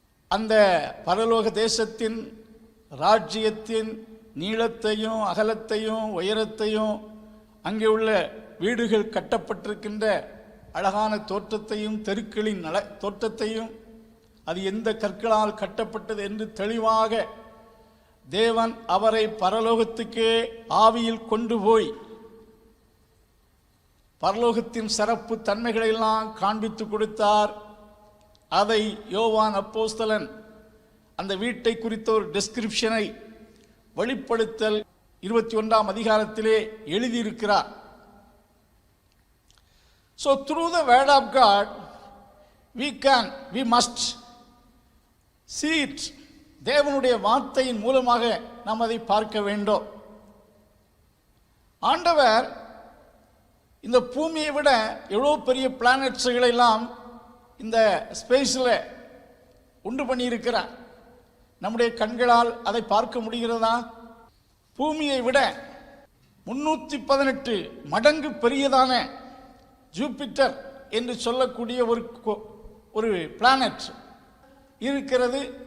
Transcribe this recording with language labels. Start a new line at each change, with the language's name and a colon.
Tamil: அந்த பரலோக தேசத்தின் ராஜ்யத்தின் நீளத்தையும் அகலத்தையும் உயரத்தையும், அங்கே உள்ள வீடுகள் கட்டப்பட்டிருக்கின்ற அழகான தோற்றத்தையும், தெருக்களின் தோற்றத்தையும், அது எந்த கற்களால் கட்டப்பட்டது என்று தெளிவாக தேவன் அவரை பரலோகத்துக்கே ஆவியில் கொண்டு போய் பரலோகத்தின் சிறப்பு தன்மைகளை எல்லாம் காண்பித்து கொடுத்தார். அதை யோவான் அப்போஸ்தலன் அந்த வீட்டை குறித்த ஒரு டெஸ்கிரிப்ஷனை வெளிப்படுத்தல் 21ஆம் அதிகாரத்திலே எழுதியிருக்கிறார்.
English: So through the word of God we must see it.
Tamil: தேவனுடைய வார்த்தையின் மூலமாக நாம் அதை பார்க்க வேண்டும். ஆண்டவர் இந்த பூமியை விட எவ்வளோ பெரிய பிளானட்ஸுகளை எல்லாம் இந்த ஸ்பேஸில் உண்டு பண்ணியிருக்கிறார். நம்முடைய கண்களால் அதை பார்க்க முடிகிறதா? பூமியை விட 318 மடங்கு பெரியதான ஜூபிட்டர் என்று சொல்லக்கூடிய ஒரு பிளானட் இருக்கிறது.